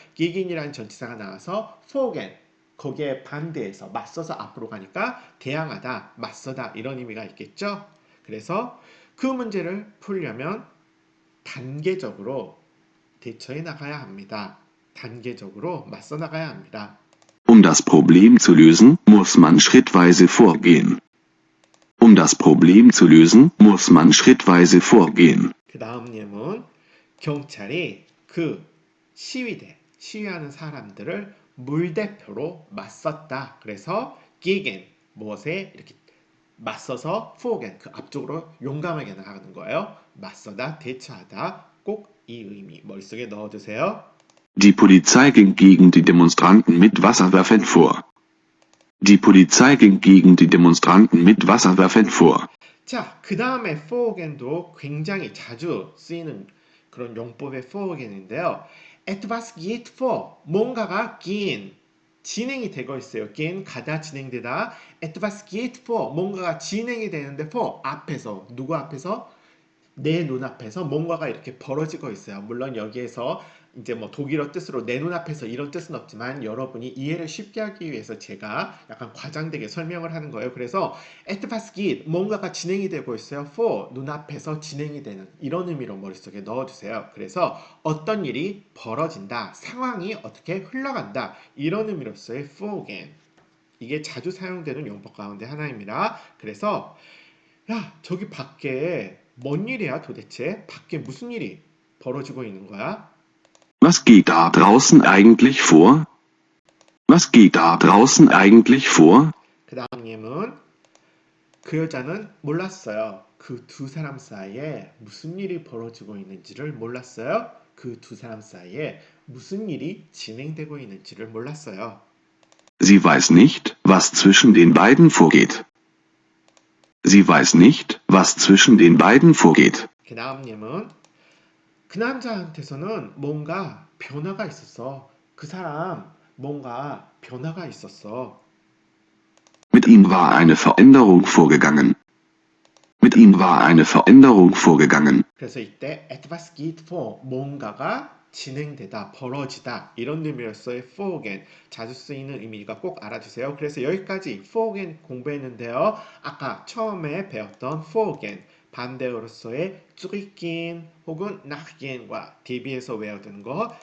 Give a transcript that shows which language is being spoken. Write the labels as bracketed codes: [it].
[ko] gegen이라는 전치사가 나와서 forgen 거기에 반대해서 맞서서 앞으로 가니까 대항하다, 맞서다 이런 의미가 있겠죠. 그래서 그 문제를 풀려면 단계적으로 대처해 나가야 합니다. 단계적으로 맞서 나가야 합니다. [de] Um das Problem zu lösen, muss man schrittweise vorgehen. Um das Problem zu lösen, muss man schrittweise vorgehen. [ko] 그 다음 예문 경찰이 그 시위하는 사람들을 물대포로 맞섰다. 그래서 gegen 무엇에 이렇게 맞서서 forgen 그 앞쪽으로 용감하게 나가는 거예요. 맞서다, 대처하다 꼭 이 의미 머릿속에 넣어두세요. [de] Die Polizei ging gegen die Demonstranten mit Wasserwerfern vor. Die Polizei ging gegen die Demonstranten mit Wasserwerfern vor. [ko] 자, 그 다음에 for again도 굉장히 자주 쓰이는 그런 용법의 for again인데요. [de] etwas geht vor, [ko] 뭔가가 gehen, 진행이 되고 있어요. gehen, 가다, 진행되다. [de] etwas geht vor, [ko] 뭔가가 진행이 되는데 for, 앞에서, 누구 앞에서? 내 눈앞에서 뭔가가 이렇게 벌어지고 있어요. 물론 여기에서 이제 뭐 독일어 뜻으로 내 눈앞에서 이런 뜻은 없지만 여러분이 이해를 쉽게 하기 위해서 제가 약간 과장되게 설명을 하는 거예요. 그래서 [de] etwas geht [ko] 뭔가가 진행이 되고 있어요. for 눈앞에서 진행이 되는 이런 의미로 머릿속에 넣어두세요. 그래서 어떤 일이 벌어진다, 상황이 어떻게 흘러간다 이런 의미로서의 for again 이게 자주 사용되는 용법 가운데 하나입니다. 그래서 야, 저기 밖에 뭔 일이야 도대체? 밖에 무슨 일이 벌어지고 있는 거야? [de] Was geht da draußen eigentlich vor? Was geht da draußen eigentlich vor? [ko] 그 다음님은 그 여자는 몰랐어요. 그 두 사람 사이에 무슨 일이 벌어지고 있는지를 몰랐어요. 그 두 사람 사이에 무슨 일이 진행되고 있는지를 몰랐어요. [de] Sie weiß nicht, was zwischen den beiden vorgeht. Sie weiß nicht, was zwischen den beiden vorgeht. [ko] 그 다음님은 그 남자한테서는 뭔가 변화가 있었어. 그 사람 뭔가 변화가 있었어. [de] Mit ihm war eine Veränderung vorgegangen. Mit ihm war eine Veränderung vorgegangen. [ko] 그래서 이때 [de] etwas geht vor [ko] 뭔가가 진행되다, 벌어지다 이런 의미로서의 for again 자주 쓰이는 의미가 꼭 알아주세요. 그래서 여기까지 for again 공부했는데요. 아까 처음에 배웠던 for again 반대어로서의 zurückgehen 혹은 nachgehen과 대비해서 외워두는 거.